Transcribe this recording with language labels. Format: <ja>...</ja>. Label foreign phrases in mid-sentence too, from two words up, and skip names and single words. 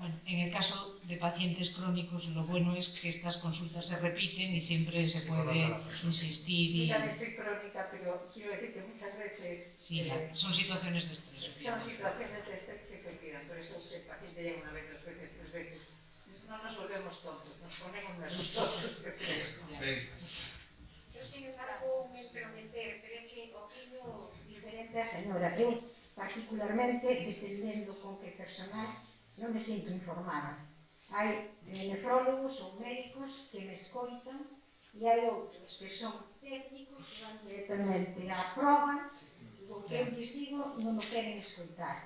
<es>Bueno, en el caso de pacientes crónicos, lo bueno es que estas consultas se repiten y siempre se puede insistir. Sí, también soy crónica, pero quiero decir que muchas veces son situaciones de estrés. Son situaciones de estrés que se olvidan, por eso el paciente llega una vez, dos veces, tres veces. No nos volvemos tontos, nos ponemos nerviosos, yo creo. Eu, sin embargo, me prometer, creo que opino diferente a señora.</es> <gl>Eu, particularmente, dependendo con que personal, non me sinto informada. Hai nefrólogos ou médicos que me escoitan e hai outros que son técnicos que van directamente á proba e o que eu lles digo non o queren escoitar.</gl>